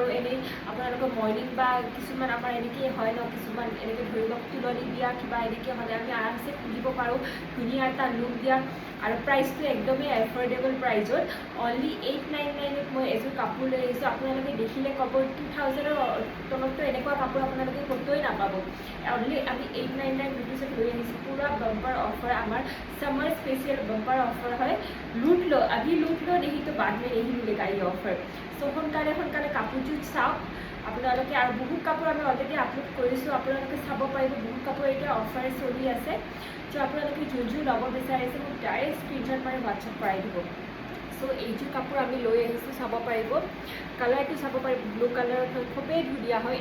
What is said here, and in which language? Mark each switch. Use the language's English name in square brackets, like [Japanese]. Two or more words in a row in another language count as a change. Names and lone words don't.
[Assamese] এনেই আপোনালোকৰ মৰ্ণিং বা কিছুমান আমাৰ এনেকৈ হয় ন, কিছুমান এনেকৈ ধৰি লওক তুলনি বিয়া কিবা এনেকৈ হ'লে আমি আৰামছে পিন্ধিব পাৰোঁ, ধুনীয়া এটা লুক দিয়া। আৰু প্ৰাইচটো একদমেই [English] affordable price, [Assamese] অনলি 899ত মই এযোৰ কাপোৰ লৈ আহিছোঁ। আপোনালোকে দেখিলে ক'ব 2000ৰ তলততো এনেকুৱা কাপোৰ আপোনালোকে ক'তোৱে নাপাব। অনলি আমি 899 ৰুপিজত লৈ আহিছোঁ। পূৰা [English] bumper offer, [Assamese] আমাৰ [Hindi] समर स्पेशल बम्पर ऑफर है। लूट लो, अभी लूट लो, नहीं तो बाद में नहीं मिलेगा ये ऑफर। [Assamese] सो সোনকালে কাপোৰযোৰ চাওক আপোনালোকে। আৰু বহুত কাপোৰ আমি [English] already upload [Assamese] কৰিছোঁ, আপোনালোকে চাব পাৰিব। বহুত কাপোৰ এতিয়া অফাৰ চলি আছে। চ' আপোনালোকে যোনযোৰ ল'ব বিচাৰিছে মোক [English] direct screenshot [Assamese] মাৰি হোৱাটছআপ কৰাই দিব। চ' এইযোৰ কাপোৰ আমি লৈ আহিছোঁ, চাব পাৰিব। কালাৰটো চাব পাৰিব, [English] blue colour [Assamese] হয়, খুবেই ধুনীয়া হয়।